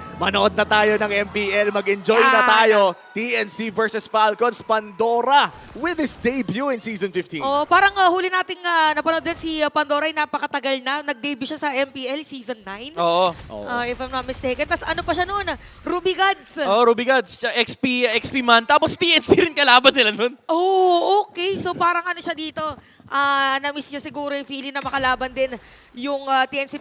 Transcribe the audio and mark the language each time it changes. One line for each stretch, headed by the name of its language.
Filipino: Manood na tayo ng MPL, mag-enjoy na tayo.
English: TNC versus Falcons, Pandora with his debut in Season 15.
Filipino: Oh, parang huli nating napanood din si Pandora ay napakatagal na. Nag-debut siya sa MPL Season 9. Oo.
English: If I'm not mistaken.
Filipino: Tapos ano pa siya noon? Ruby Gods. Oh, Ruby Gods, siya XP man. Tapos TNC rin kalaban nila nun. Oh, okay. So parang ano siya dito. Na-miss niya siguro yung feeling na makalaban din yung TNC.